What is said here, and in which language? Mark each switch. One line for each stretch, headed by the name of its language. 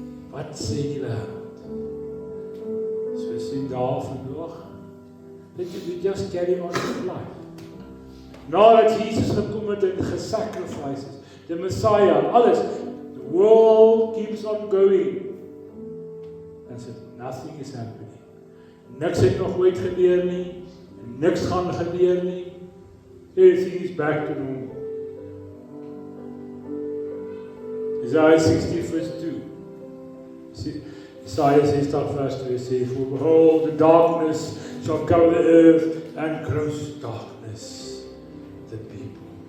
Afrikaans: Wat sê die wêreld? So sien daar vandag.
English: That we just carry on with life.
Afrikaans: Nadat Jesus gekom het en gesacrifices,
English: the Messiah, alles, the world keeps on going. And so nothing is happening.
Afrikaans: Niks het nog ooit gebeur nie, en niks gaan gebeur nie.
English: Everything is back to normal. Isaiah 60 verse 2. Isaiah 60 verse 2 says, for behold, the darkness shall cover the earth, and gross darkness the people.